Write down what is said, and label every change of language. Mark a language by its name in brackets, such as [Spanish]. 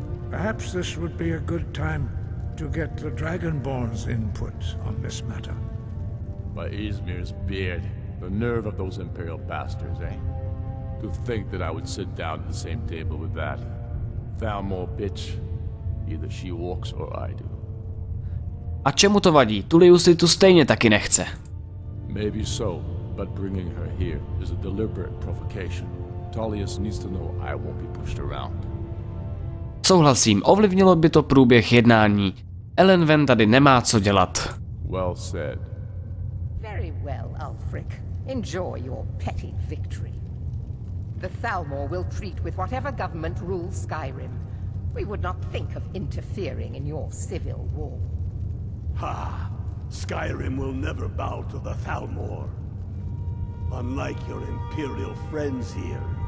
[English] Perhaps this would be a good time to get the Dragonborn's input on this matter. By Izmir's beard, the nerve of those Imperial bastards, eh? To think that I would sit down at the same table with that Thalmor bitch. Either she walks or I do. [Czech] A čemu to vadí? Tullius si tu stejně taky nechce. [English] Maybe so, but bringing her here is a deliberate provocation. Tullius needs to know I won't be pushed around. [Czech] Souhlasím, ovlivnilo by to průběh jednání. Elenven tady nemá co dělat. [English] Well said. Very well, Ulfric. Enjoy your petty victory. The Thalmor will treat with whatever government rules Skyrim. We would not think of interfering in your civil war. Ha! Skyrim will never bow to the Thalmor. Unlike your Imperial friends here.